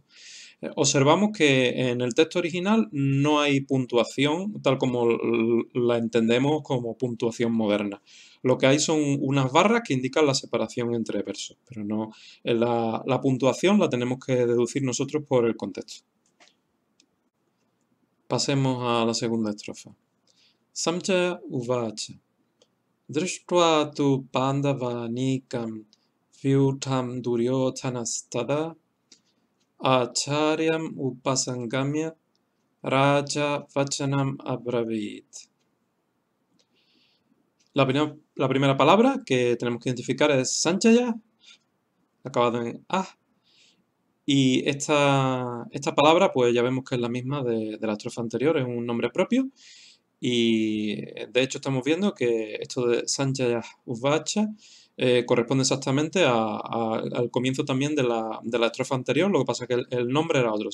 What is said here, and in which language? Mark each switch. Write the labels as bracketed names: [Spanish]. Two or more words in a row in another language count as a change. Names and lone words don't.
[Spanish] Observamos que en el texto original no hay puntuación tal como la entendemos como puntuación moderna. Lo que hay son unas barras que indican la separación entre versos, pero no la puntuación la tenemos que deducir nosotros por el contexto. Pasemos a la segunda estrofa. [Sanskrit] सञ्जय उवाच. दृष्ट्वा तु पाण्डवानीकं व्यूढं दुर्योधनस्तदा आचार्यम् उपसङ्गम्य राजा वचनम् अब्रवीत्. [Spanish] La primera palabra que tenemos que identificar es Sanjaya, acabado en A. Y esta palabra, pues ya vemos que es la misma de la estrofa anterior, es un nombre propio. Y de hecho estamos viendo que esto de [Sanskrit] सञ्जय उवाच [Spanish] corresponde exactamente al comienzo también de la estrofa anterior, lo que pasa es que el nombre era otro.